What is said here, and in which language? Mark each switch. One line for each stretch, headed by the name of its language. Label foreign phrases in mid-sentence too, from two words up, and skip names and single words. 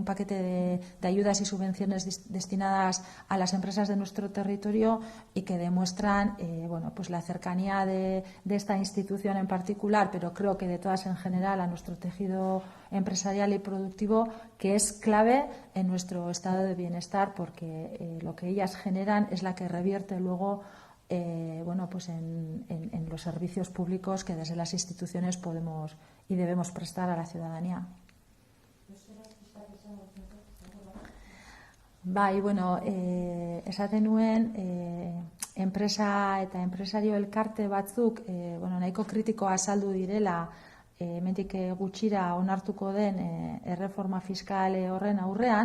Spanish: paquete de ayudas y subvenciones destinadas a las empresas de nuestro territorio y que demuestran bueno, pues la cercanía de esta institución en particular, pero creo que de todas en general a nuestro tejido empresarial y productivo, que es clave en nuestro estado de bienestar porque lo que ellas generan es la que revierte luego bueno, pues en los servicios públicos que desde las instituciones podemos y debemos prestar a la ciudadanía.
Basque: Bai, bueno, esaten nuen, enpresa eta enpresario elkarte batzuk, bueno, nahiko kritikoa azaldu direla, hemendik gutxira onartuko den erreforma fiskal horren aurrean.